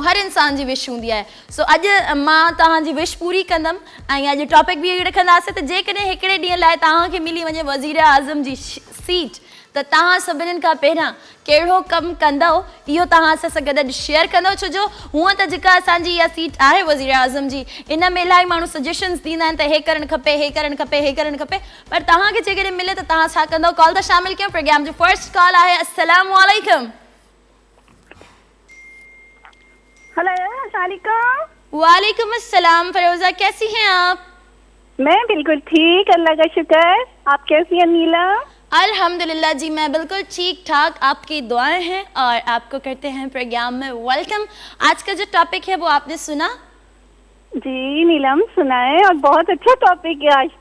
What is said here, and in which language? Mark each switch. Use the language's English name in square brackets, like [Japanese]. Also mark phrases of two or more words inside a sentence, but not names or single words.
[Sindhi] हर इंसान जी विश हूंदी आहे। सो अॼु मां तव्हांजी विश पूरी कंदमि ऐं अॼु टॉपिक बि रखंदासीं त जेकॾहिं हिकिड़े ॾींहं लाइ तव्हांखे मिली वञे वज़ीर आज़म जी सीट त तव्हां सभिनीनि खां पहिरियां कहिड़ो कमु कंदव, इहो तव्हां सां गॾु शेयर कंदव। छो जो हूअं त जेका असांजी इहा सीट आहे वज़ीर आज़म जी, इन में इलाही माण्हू सजेशन्स ॾींदा आहिनि त हे करणु खपे, पर तव्हांखे जेकॾहिं मिले त तव्हां छा कंदव? कॉल त शामिल कयो। प्रोग्राम जो [English] first call [Sindhi] आहे। [Arabic] السلام علیکم۔ وعلیکم السلام. [Urdu] فروزہ، کیسی ہیں آپ? میں بالکل ٹھیک، اللہ کا شکر. آپ کیسی ہیں نیلم? الحمدللہ جی، میں بالکل ٹھیک ٹھاک، آپکی دعائیں ہیں اور آپکو کرتے ہیں پروگرام میں ویلکم. آج کا جو ٹاپک ہے وہ آپنے سنا? جی نیلم، سنا ہے اور بہت اچھا ٹاپک ہے آج.